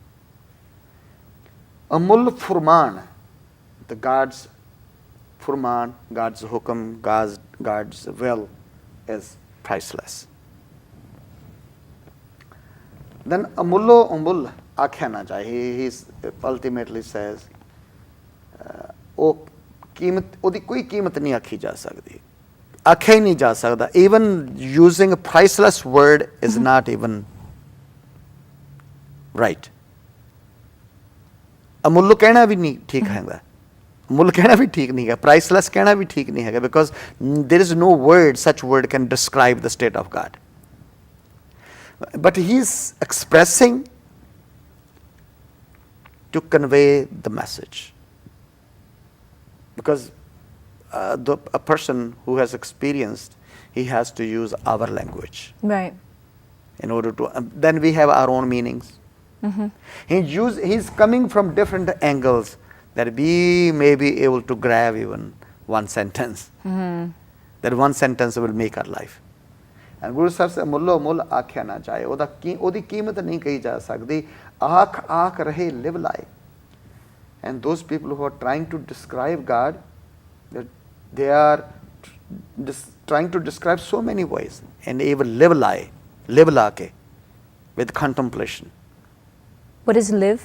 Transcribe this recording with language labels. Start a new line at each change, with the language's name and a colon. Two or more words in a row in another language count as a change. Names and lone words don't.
Punjabi: ਅਮੁਲ ਫੁਰਮਾਨ,
English: the God's Furman, God's Hukam, God's will is priceless.
Punjabi: Then ਅਮੁੱਲੋ ਅਮੁੱਲ ਆਖਿਆ ਨ ਜਾਇ.
English: He ultimately says,
Punjabi: ਉਹਦੀ ਕੋਈ ਕੀਮਤ ਨਹੀਂ ਆਖੀ ਜਾ ਸਕਦੀ. ਆਖਿਆ ਹੀ ਨਹੀਂ ਜਾ ਸਕਦਾ.
English: Even using a priceless word is not even right.
Punjabi: ਅਮੁੱਲ ਕਹਿਣਾ ਵੀ ਨਹੀਂ ਠੀਕ ਹੈਗਾ. ਮੁੱਲ ਕਹਿਣਾ ਵੀ ਠੀਕ ਨਹੀਂ ਹੈ. Priceless ਕਹਿਣਾ ਵੀ ਠੀਕ ਨਹੀਂ ਹੈਗਾ,
English: because there is no word, such word can describe the state of God. But he is expressing to convey the message. Because a person who has experienced, he has to use our language. Right. In order to, then we have our own meanings. He's coming from different angles that we may be able to grab even one sentence. That one sentence will make our life. And Guru Sahib says,
Punjabi: ਮੁੱਲੋ ਮੁੱਲ ਆਖਿਆ ਨ ਜਾਇ। ਓਦੀ ਕੀਮਤ ਨਹੀਂ ਕਹੀ ਜਾ ਸਕਦੀ. ਆਖਿ ਆਖਿ ਰਹੇ,
English: live life. And those people who are trying to describe God, they are trying to describe so many ways, and even live lake, with contemplation. What is live?